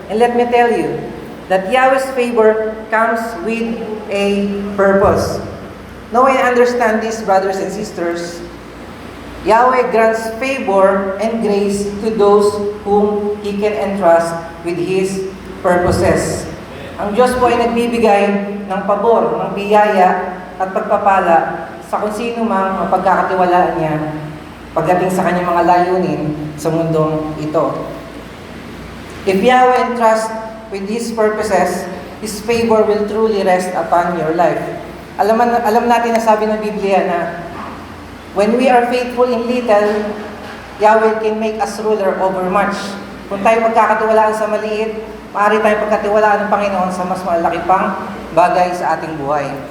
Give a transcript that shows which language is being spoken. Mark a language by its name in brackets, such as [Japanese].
[English] And let me tell you that Yahweh's favor comes with a purpose. Now I understand this, brothers and sisters. Yahweh grants favor and grace to those whom He can entrust with His purposes. [Filipino] Ang Diyos po ay nagbibigay ng pabor, ng biyaya at pagpapala sa kung sino mang mapagkakatiwalaan niya pagdating sa kanyang mga layunin sa mundong ito. [English] If Yahweh entrusts with His purposes, His favor will truly rest upon your life. [Filipino] Alam natin na sabi ng Biblia na [English] when we are faithful in little, Yahweh can make us ruler over much. [Filipino] Kung tayo magkakatiwalaan sa maliit, maaari tayong pagkatiwalaan ng Panginoon sa mas malaki pang bagay sa ating buhay.